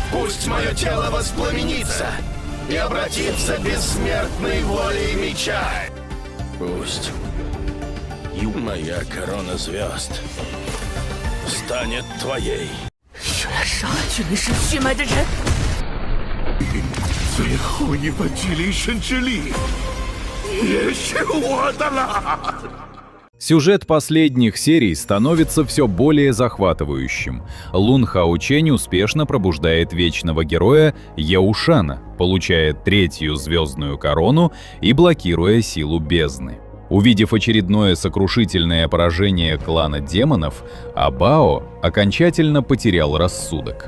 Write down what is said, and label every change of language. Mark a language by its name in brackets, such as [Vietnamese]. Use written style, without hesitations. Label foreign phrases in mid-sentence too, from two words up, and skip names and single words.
[Russian] Пусть мое тело воспламенится и обратится бессмертной волей меча. Пусть моя корона звезд станет твоей. [Chinese] 说要杀了君临神血脉的人，最后一份巨灵神之力也是我的了。 [Russian] Сюжет последних серий становится все более захватывающим. Лун Хаочень успешно пробуждает вечного героя Яушана, получая третью звездную корону и блокируя силу бездны. Увидев очередное сокрушительное поражение клана демонов, Абао окончательно потерял рассудок.